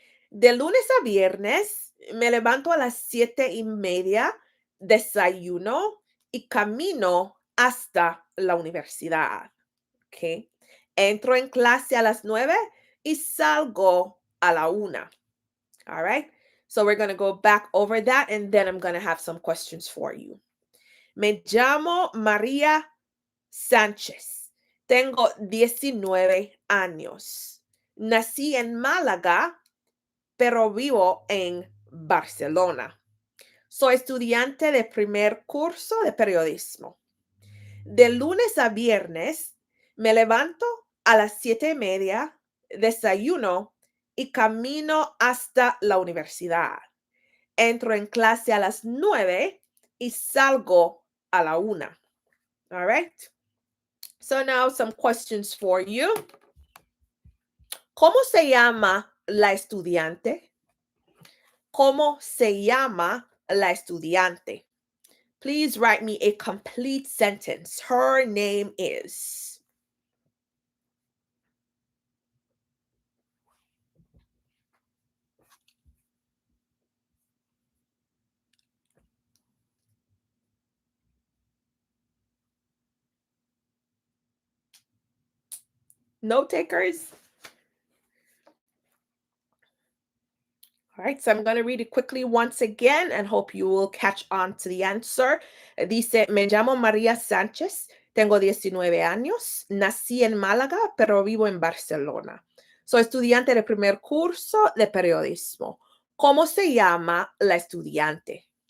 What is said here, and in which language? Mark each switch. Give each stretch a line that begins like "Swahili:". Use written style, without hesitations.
Spanish: De lunes a viernes me levanto a las 7:30, desayuno y camino hasta la universidad. Okay. Entro en clase a las 9 y salgo a la 1.
English: All right. So we're going to go back over that and then I'm going to have some questions for you.
Spanish: Me llamo María Sánchez. Tengo 19 años. Nací en Málaga, pero vivo en Barcelona. Soy estudiante de primer curso de periodismo. De lunes a viernes me levanto a las 7:30, desayuno y camino hasta la universidad. Entro en clase a las 9 y salgo a la 1.
English: All right. So now some questions for you.
Spanish: ¿Cómo se llama la estudiante? ¿Cómo se llama la estudiante?
English: Please write me a complete sentence. Her name is. Note takers? All right, so I'm going to read it quickly once again and hope you will catch on to the answer.
Spanish: Dice, me llamo María Sánchez, tengo 19 años, nací en Málaga, pero vivo en Barcelona. Soy estudiante de primer curso de periodismo. ¿Cómo se llama la estudiante?